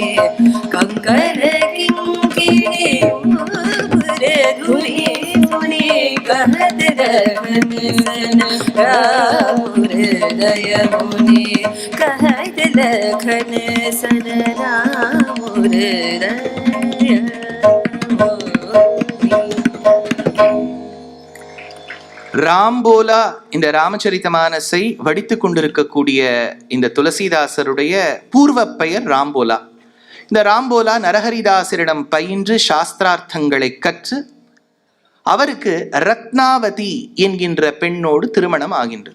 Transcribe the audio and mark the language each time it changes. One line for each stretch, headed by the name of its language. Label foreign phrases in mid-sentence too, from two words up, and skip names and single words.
Awadhi: कंकण किंकिणी नूपुर धुनि सुनी कहत लखन सन राम हृदय गुनी। कहत लखन सन राम हृदय।
Tamil: ராம்போலா இந்த ராமச்சரித மானஸை வடித்து கொண்டிருக்கக்கூடிய இந்த துளசிதாசருடைய பூர்வ பெயர் ராம்போலா. இந்த ராம்போலா நரஹரிதாசரிடம் பயின்று சாஸ்திரார்த்தங்களை கற்று அவருக்கு ரத்னாவதி என்கின்ற பெண்ணோடு திருமணம் ஆகின்றது.